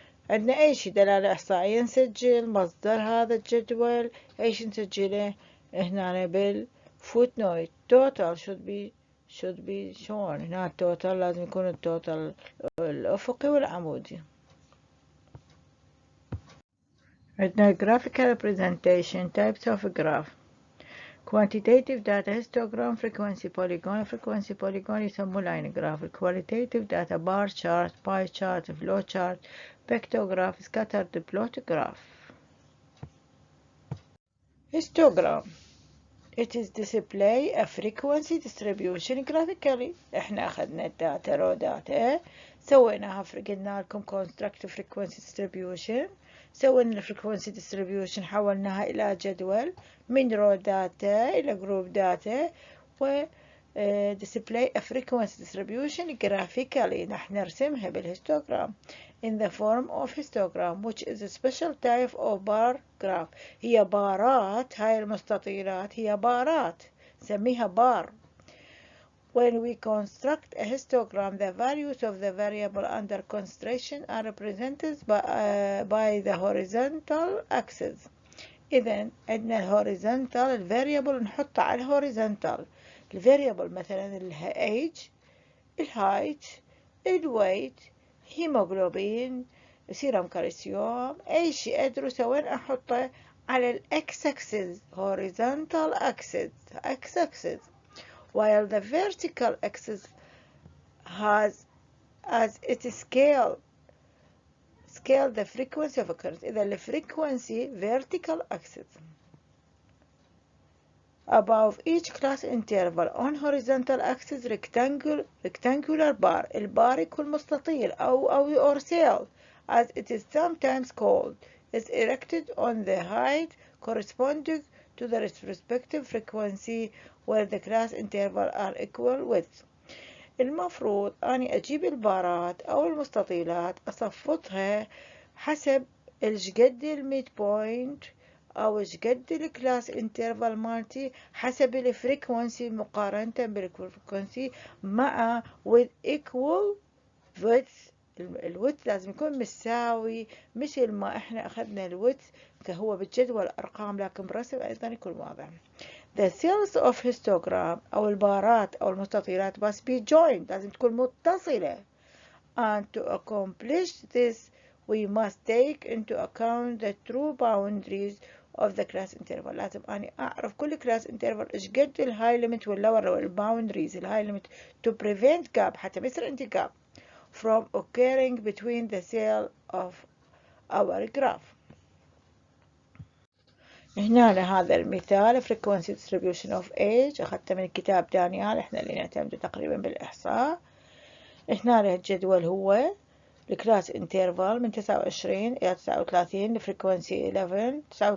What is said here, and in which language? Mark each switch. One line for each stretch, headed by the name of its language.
Arabic: عندنا أي شي دلالة إحصائية نسجل مصدر هذا الجدول إيش نسجله هنا بالfootnote.
English: Total should be shown.
Arabic: هنا total لازم يكون التوتال الأفقي والعمودي.
English: عندنا graphical representation types of graph. quantitative data histogram frequency polygon يسموه line graph. qualitative data bar chart pie chart flow chart vectograph scattered plot graph. histogram it is display a frequency distribution graphically.
Arabic: احنا اخذنا الداتا رو داتا سويناها قلنا لكم
English: construct frequency distribution.
Arabic: سوينا الفريكونسي distribution حولناها إلى جدول من رو داتا إلى جروب داتا و
English: display a frequency distribution graphically.
Arabic: نحن نرسمها بالهيستوغرام
English: in the form of histogram which is a special type of bar graph.
Arabic: هي بارات هاي المستطيلات هي بارات نسميها بار.
English: When we construct a histogram, the values of the variable under consideration are represented by the horizontal axis.
Arabic: إذن عندنا الهوريزونتال الفاريبل نحطه على الهوريزونتال. الفاريبل مثلا الage الهايت الويت هيموغلوبين سيرم كالسيوم أي شيء أدرسه وين أحطه على الإكس أكسس
English: horizontal axis while the vertical axis has as its scale the frequency of occurrence.
Arabic: إذا الفريكونسي
English: vertical axis above each class interval on horizontal axis rectangular bar.
Arabic: البار يكون مستطيل أو
English: or cell as it is sometimes called is erected on the height corresponding to the respective frequency where the class interval are equal with.
Arabic: المفروض أني أجيب البارات أو المستطيلات أصفطها حسب الشقد الميد بوينت أو شقد الكلاس انترفال مالتي حسب الفريكونسي مقارنة بالفريكونسي مع
English: with equal width.
Arabic: الويدث لازم يكون مساوي مثل ما احنا أخذنا الويدث كهو بالجدول أرقام لكن برسم أيضا يكون واضح.
English: The cells of histogram
Arabic: أو البارات أو المستطيلات
English: must be joined
Arabic: لازم تكون متصلة.
English: And to accomplish this we must take into account the true boundaries of the class interval.
Arabic: لازم أني أعرف كل
English: class interval
Arabic: إيش قد الهاي
English: limit والlower boundaries الهاي limit to prevent gap
Arabic: حتى ما يصير عندي
English: gap from occurring between the cell of our graph.
Arabic: هنا لهذا المثال
English: frequency distribution of age
Arabic: أخذته من كتاب دانيال احنا اللي نعتمد تقريبا بالإحصاء. هنا له الجدول هو الكلاس انترفال من 29 إلى 39 الفريكونسي 11 39.6 49.4